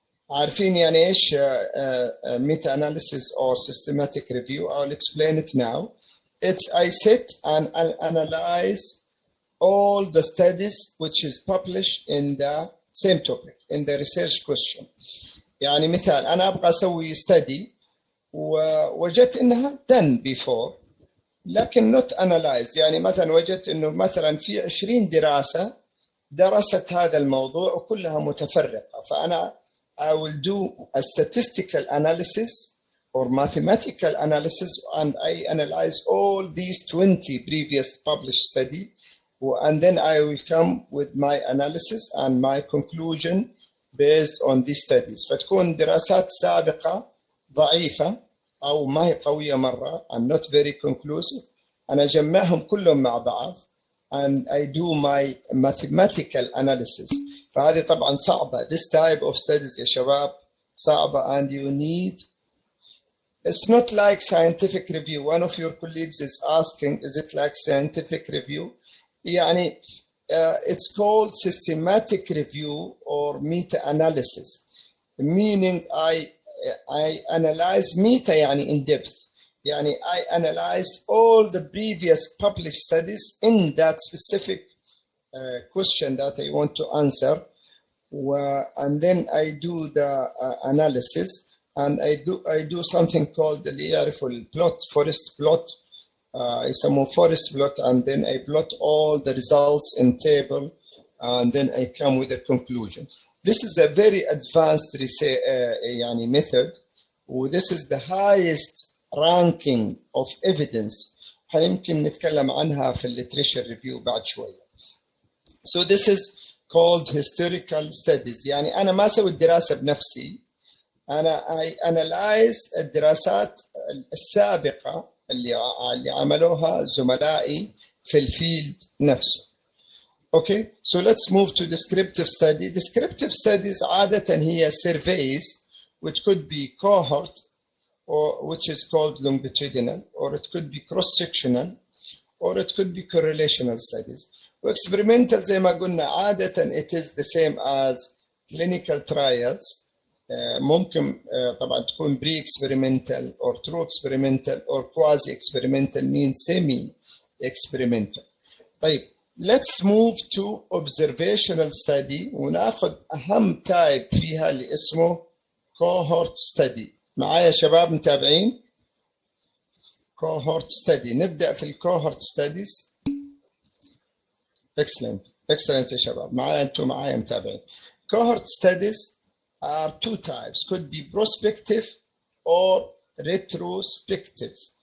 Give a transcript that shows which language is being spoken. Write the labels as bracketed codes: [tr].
[ar] عارفين يعني إيش meta-analysis or systematic review? [en] I'll explain it now. It's I sit and analyze all the studies which is published in the same topic, in the research question. [ar] يعني مثال أنا أبغى أسوي study ووجدت إنها done before لكن not analyzed. يعني مثلا وجدت إنه مثلا في 20 دراسة درست هذا الموضوع وكلها متفرقة. [en] فأنا I will do a statistical analysis or mathematical analysis and I analyze all these 20 previous published study and then I will come with my analysis and my conclusion based on these studies. [ar] فتكون دراسات سابقة ضعيفة أو ما هي قوية مرة and not very conclusive. [en] أنا أجمعهم كلهم مع بعض and I do my mathematical analysis. [ar] فهذه طبعا صعبة. [en] This type of studies يا شباب صعبة and you need. It's not like scientific review. One of your colleagues is asking, is it like scientific review? يعني it's called systematic review or meta-analysis, meaning I analyze meta يعني in depth. يعني I analyzed all the previous published studies in that specific question that I want to answer, and then I do the analysis and I do something called اللي يعرفوا البلوت, forest plot. يسموه forest plot, and then I plot all the results in table and then I come with a conclusion. This is a very advanced يعني method, this is the highest ranking of evidence. [ar] يمكن نتكلم عنها في literature review بعد شوية. [en] So this is called historical studies. [ar] يعني أنا ما أسوي الدراسة بنفسي, أنا I analyze الدراسات السابقة اللي عملوها زملائي في الفيلد نفسه. [en] Okay, so let's move to descriptive study. Descriptive studies عادة هي surveys which could be cohort or which is called longitudinal, or it could be cross-sectional, or it could be correlational studies. Experimental زي ما قلنا عادة it is the same as clinical trials. ممكن طبعا تكون pre-experimental or true experimental or quasi-experimental means semi-experimental. طيب let's move to observational study وناخذ أهم type فيها اللي اسمه cohort study. [ar] معايا شباب متابعين؟ cohort study. نبدأ في cohort studies. excellent يا شباب. معايا أنتم معايا متابعين. [en] cohort studies are two types, could be prospective or retrospective.